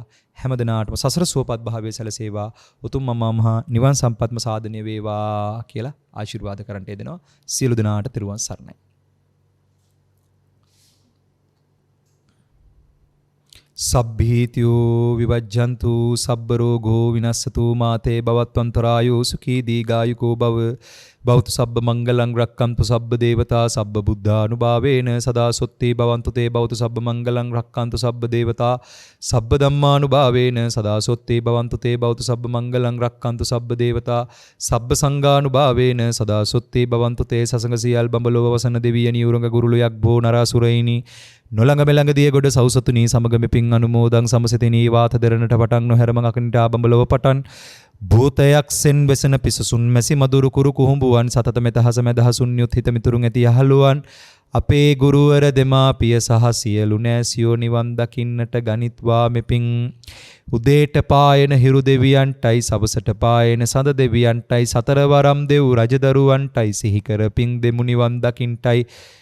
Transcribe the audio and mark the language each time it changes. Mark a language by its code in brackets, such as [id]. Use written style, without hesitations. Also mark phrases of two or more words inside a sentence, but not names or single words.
[si] හැම දිනාටම සසර සුවපත් භාවයේ සැලසේවා. උතුම් මමා මහ නිවන් සම්පත්ම සාධනය වේවා කියලා ආශිර්වාද කරන්නට යෙදෙනවා. සියලු දිනාට තෙරුවන් සරණයි. [pi] සබ්බීතියෝ විවජ්ජන්තු සබ්බ රෝගෝ විනස්සතු මාතේ භවත්වන්තරායෝ සුඛී දීඝායුකෝ භව බෞද්ධ සබ්බ මංගලං රක්칸තු සබ්බ දේවතා සබ්බ බුද්ධානුභාවේන සදා සොත්ති භවන්තු තේ බෞද්ධ සබ්බ මංගලං රක්칸තු සබ්බ දේවතා සබ්බ ධම්මානුභාවේන සදා සොත්ති භවන්තු තේ බෞද්ධ සබ්බ මංගලං රක්칸තු සබ්බ දේවතා සබ්බ සංඝානුභාවේන සදා සොත්ති භවන්තු තේ [si] සසඟ සියල් බඹලොව වසන දෙවියනි උරඟ ගුරුලයක් බෝ නරාසුරයිනි නොළඟ මෙළඟ දිය ගොඩ සෞසතුනි සමග මෙපින් අනුමෝදන් සමසිතිනී වාත දෙරණට පටන් නොහැරම අකනිට ආබඹලව පටන් භූතයක් සෙන් වෙසෙන පිසසුන් මැසි මදුරු කුරු කුහුඹුවන් සතත මෙතහස මැදහසුන් යුත් හිත මිතුරුන් ඇති යහළුවන් අපේ ගුරුවර දෙමාපිය සහ සියලු නෑසියෝ නිවන් දකින්නට ගනිත්වා මෙපින් උදේට පායන හිරු දෙවියන්ටයි සවසට පායන සඳ දෙවියන්ටයි සතරවරම් දෙව් රජදරුවන්ටයි සිහි කර පිං දෙමු නිවන් දකින්ටයි